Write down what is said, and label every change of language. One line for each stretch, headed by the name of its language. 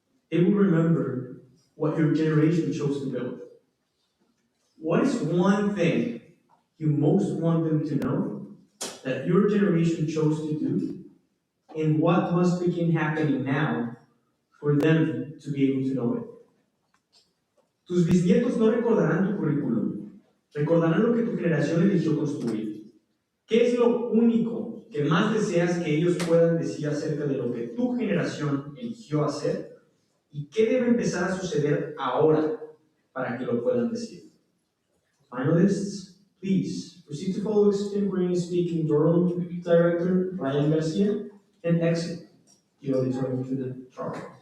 English: They will remember what your generation chose to build. What is one thing you most want them to know that your generation chose to do, and what must begin happening now for them to be able to know it?
Spanish: Tus bisnietos no recordarán tu currículum, recordarán lo que tu generación eligió construir. ¿Qué es lo único que más deseas que ellos puedan decir acerca de lo que tu generación eligió hacer? ¿Y qué debe empezar a suceder ahora para que lo puedan decir?
English: Finalists, please proceed to follow extemporaneous speaking Durham Director Ryan Garcia and exit the auditorium to the chart.